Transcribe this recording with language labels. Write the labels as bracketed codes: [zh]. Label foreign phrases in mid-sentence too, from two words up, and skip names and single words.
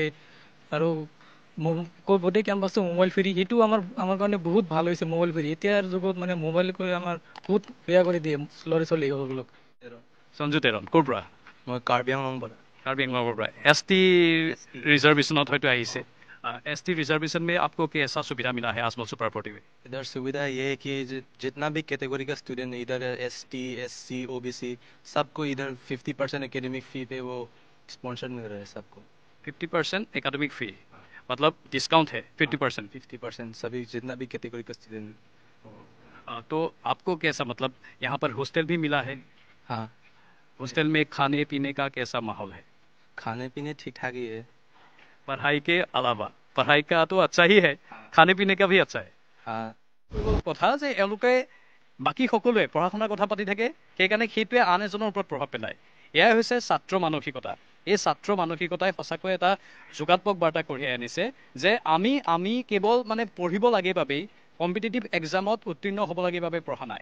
[as] আৰু গোটেই কেম্পাছটো [en] mobile free, [as] সেইটো আমাৰ কাৰণে বহুত ভাল হৈছে। [en] mobile free [as] এতিয়াৰ যুগত মানে মোবাইল কৰি আমাৰ বহুত বেয়া কৰি দিয়ে ল'ৰা ছোৱালীসকলক। সঞ্জু তেৰণ ক'ৰ পৰা? মই কাৰ্বি আংলং পৰা। কাৰ্বি আংলঙৰ পৰা। ST रिजर्वेशनत হয়তো আহিছে। [hi] ST रिजर्वेशन में आपको कैसा सुविधा मिला है आजमल सुपर 40 में? इधर सुविधा ये है कि जितना भी कैटेगरी का स्टूडेंट इधर ST SC OBC सबको इधर 50% [en] academic fee [hi] पे वो स्पॉन्सर मिल रहा है सबको। 50% [en] academic fee [hi] मतलब डिस्काउंट है 50%? 50% सभी जितना भी कैटेगरी का स्टूडेंट। तो आपको कैसा, मतलब यहाँ पर हॉस्टल भी मिला है? हाँ, हॉस्टल में खाने पीने का कैसा माहौल है? खाने पीने ठीक ठाक ही है। पढ़ाई के अलावा, पढ़ाई का तो अच्छा ही है, खाने पीने का भी अच्छा है। हाँ, [as] কথা যে এওঁলোকে বাকী সকলোৱে পঢ়া শুনাৰ কথা পাতি থাকে, সেইকাৰণে সেইটোৱে আন এজনৰ ওপৰত প্ৰভাৱ পেলায়। এয়াই হৈছে ছাত্ৰ মানসিকতা। এই ছাত্ৰ মানসিকতাই সঁচাকৈ এটা যোগাত্মক বাৰ্তা কঢ়িয়াই আনিছে যে আমি কেৱল মানে পঢ়িব লাগে বাবেই, কম্পিটিটিভ এক্সামত উত্তীৰ্ণ হ'ব লাগে বাবে পঢ়া নাই।